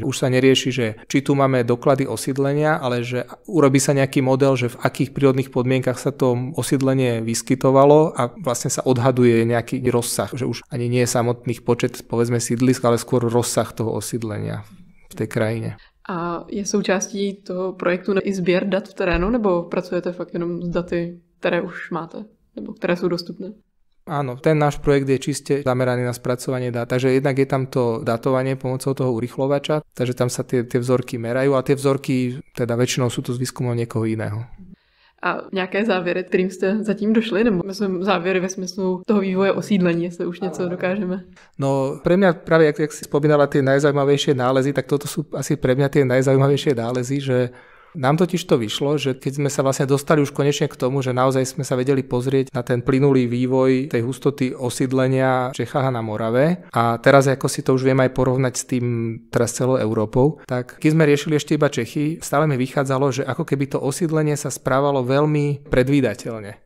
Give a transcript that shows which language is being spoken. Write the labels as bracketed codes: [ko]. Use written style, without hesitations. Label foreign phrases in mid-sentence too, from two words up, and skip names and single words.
[sk] Už sa nerieši, že či tu máme doklady osídlenia, ale že urobí sa nejaký model, že v akých prírodných podmienkach sa to osídlenie vyskytovalo a vlastne sa odhaduje nejaký rozsah, že už ani nie je samotných počet, povedzme, sídlisk, ale skôr rozsah toho osídlenia v tej krajine. [cs] A je součástí toho projektu i sběr dat v terénu, nebo pracujete fakt jenom s daty, které už máte, nebo které jsou dostupné? [sk] Áno, ten náš projekt je čiste zameraný na spracovanie dát, takže jednak je tam to datovanie pomocou toho urýchlovača, takže tam sa tie vzorky merajú a tie vzorky teda väčšinou sú to z výskumov niekoho iného. [cs] A nějaké závěry, kterým jste zatím došli, nebo myslím závěry ve smyslu toho vývoje osídlení, jestli už něco dokážeme? [sk] No pre mňa práve, jak si spomínala tie najzaujímavejšie nálezy, tak toto sú asi pre mňa tie najzaujímavejšie nálezy, že nám totiž to vyšlo, že keď sme sa vlastne dostali už konečne k tomu, že naozaj sme sa vedeli pozrieť na ten plynulý vývoj tej hustoty osídlenia v Čechách a na Morave a teraz ako si to už viem aj porovnať s tým teraz celou Európou, tak keď sme riešili ešte iba Čechy, stále mi vychádzalo, že ako keby to osídlenie sa správalo veľmi predvídateľne.